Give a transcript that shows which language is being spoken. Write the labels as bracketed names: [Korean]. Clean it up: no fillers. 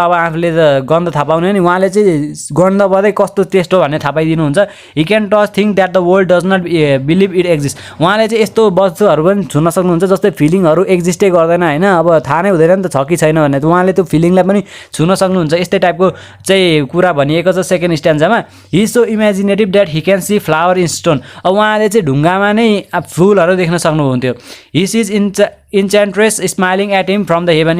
[Nepali] अब आफूले त गन्ध थाहा पाउने नि, उहाँले चाहिँ गन्धबाटै कस्तो टेस्ट हो भन्ने थाहा पाइदिनुहुन्छ। [English] He can touch think that the world does not believe it exist. [Nepali] उहाँले चाहिँ यस्तो वस्तुहरू पनि छुन सक्नुहुन्छ जस्तै फिलिङहरू एक्जिस्टै गर्दैन हैन। अब थाहा नै हुँदैन नि त छ कि छैन भन्ने, उहाँले त्यो फिलिङलाई पनि छुन सक्नुहुन्छ। यस्तै टाइपको चाहिँ कुरा भनिएको छ second स्ट्यान्जामा। [English] He so imaginative that he can see flower in stone. [Nepali] अब उहाँले चाहिँ ढुङ्गामा नै फुलहरू देख्न सक्नुहुन्थ्यो। [English] He sees enchantress smiling at him from the heaven.